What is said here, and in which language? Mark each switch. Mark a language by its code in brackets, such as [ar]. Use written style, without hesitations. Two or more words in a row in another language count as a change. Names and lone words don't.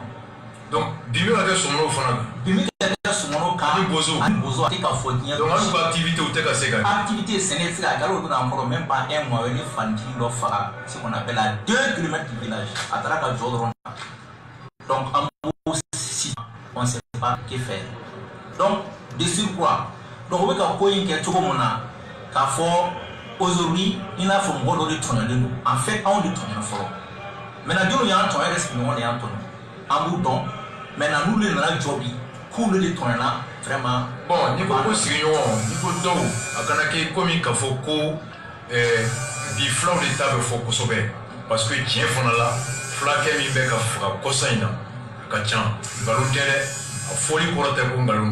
[bm] donc bimi ka kɛ sɔmɔnɔw fana kan bimi ka kɛ sɔmɔnɔ kan ani bozo a tɛ ka fɔ diɲɛ donc hali ka activité o tɛ ka se ka activité sɛnɛ tɛ se ka galo donna an kɔrɔ [fr] même pas 1 mois [bm] ni fantini dɔ faga [fr] ce qu'on appelle à 2 kilomètres du village [bm] a taara ka jɔ dɔrɔn donc en b'o [fr] si on sait pas que faire donc de surcroît donc [bm] o bɛ ka ko in kɛ cogo min na k'a fɔ aujourd'hui i n'a fɔ mɔgɔ dɔ de tɔɲɔlen don [fr] en fait [bm] anw de tɔɲɔna fɔlɔ maintenant denw y'an tɔɲɔ yɛrɛ sigiɲɔgɔn de y'an tɔɲɔ an b'u dɔn maintenant n'olu de nana jɔ bi k'olu de tɔɲɔna vraiment bon n'i ko ko sigiɲɔgɔn n'i ko dɔw a kana kɛ komi k'a fɔ ko bi filaw de ta bɛ fɔ kosɛbɛ [fr] parce que [bm] tiɲɛ fana la fulakɛ min bɛ ka faga kɔsa in na a ka ca nkalon tɛ dɛ a fɔli kɔrɔ tɛ ko nkalon